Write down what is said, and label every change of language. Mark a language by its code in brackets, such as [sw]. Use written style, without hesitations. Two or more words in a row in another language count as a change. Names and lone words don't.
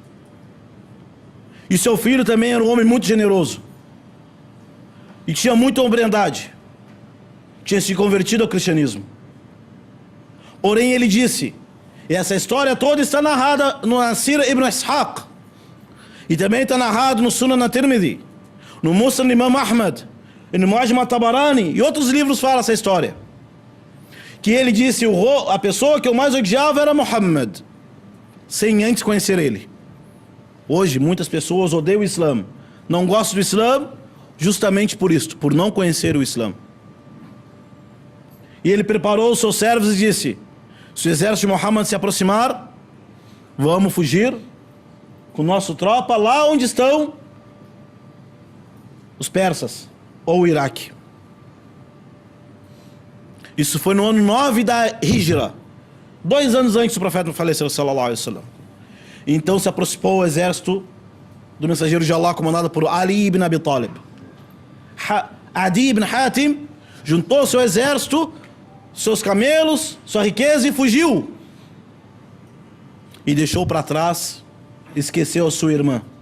[pt] E seu filho também era um homem muito generoso, e tinha muita hombridade, tinha se convertido ao cristianismo. Porém ele disse, e essa história toda está narrada no Sira Ibn Ishaq, e também está narrado no Sunan at-Tirmidhi, no Musnad Imam Ahmad, e no Mu'jam at-Tabarani, e outros livros falam essa história, que ele disse: a pessoa que eu mais odiava era Muhammad, sem antes conhecer ele. Hoje muitas pessoas odeiam o Islã, não gostam do Islã justamente por isto, por não conhecer o Islã. E ele preparou os seus servos e disse: se o exército de Muhammad se aproximar, vamos fugir com nossa tropa lá onde estão os persas ou o Iraque. Isso foi no ano 9 da Hijra, 2 anos antes do profeta faleceu, [ar] صلى الله عليه وسلم. [pt] Então se aproximou o exército do mensageiro de Allah, comandado por Ali ibn Abi Talib. Adi ibn Hatim juntou seu exército, seus camelos, sua riqueza e fugiu. E deixou para trás, esqueceu a sua irmã.